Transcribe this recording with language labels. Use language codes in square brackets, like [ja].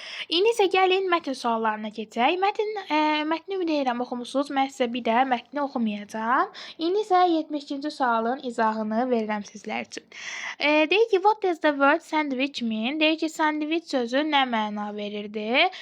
[az] İndi isə gəlin mətn suallarına keçək. Mətni ümid edirəm oxumusunuz. Mən sizə bir də mətni oxumayacağam. İndi isə 72-ci sualın izahını verirəm sizlər üçün. Deyir ki, [en] what does the word sandwich mean? [az] Deyir ki, sandviç sözü nə məna verirdi?